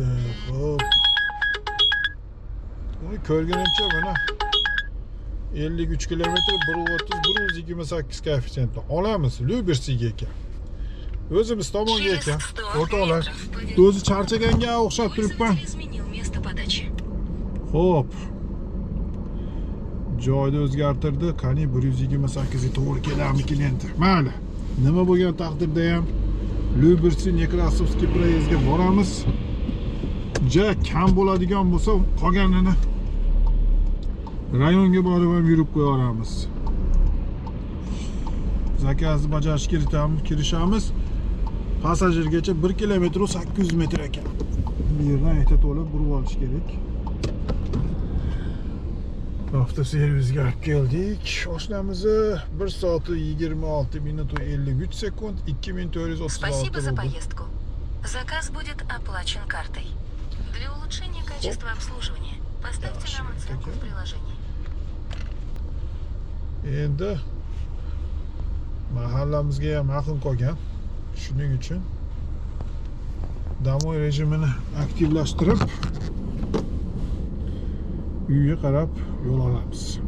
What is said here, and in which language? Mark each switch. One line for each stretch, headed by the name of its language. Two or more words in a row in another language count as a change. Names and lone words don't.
Uzbek: Xo'p. Uni ko'rganimcha mana 53 kilometr 130-128 koeffitsient olamiz. Lyubersiga ekan. O'zimiz tomonga ekan. O'rtoqlar, o'zi charchaganga o'xshab turibman.
Russian: Изменил место подачи.
Uzbek: Xo'p. Joyni o'zgartirdi. Qani 128 ga to'g'ri kelarmikin endi. Mayli. Nima bo'lgan taqdirda ham Lyubersi Nekrasovskiy proyezdga boramiz. Ja kam bo'ladigan bo'lsa, qolganini rayonga borib ham yurib qo'yamiz. Zakazni bajarishga kirishamiz. Passajirgacha 1 kilometr 800 metr ekan. Bu yerdan ayta to'lib burib olish kerak. Avtoservisga olib keldik. Oshnamizni 1 soat 26 minut 53 sekund 2436
Russian: Спасибо за
Uzbek: rubl.
Russian: поездку. Заказ будет оплачен картой. Для улучшения качества обслуживания поставьте нам оценку в приложении.
Uzbek: Endi mahallamizga ham yaqin qolgan. Shuning uchun damo rejimini aktivlashtirib uyga qarab yo'l olamiz.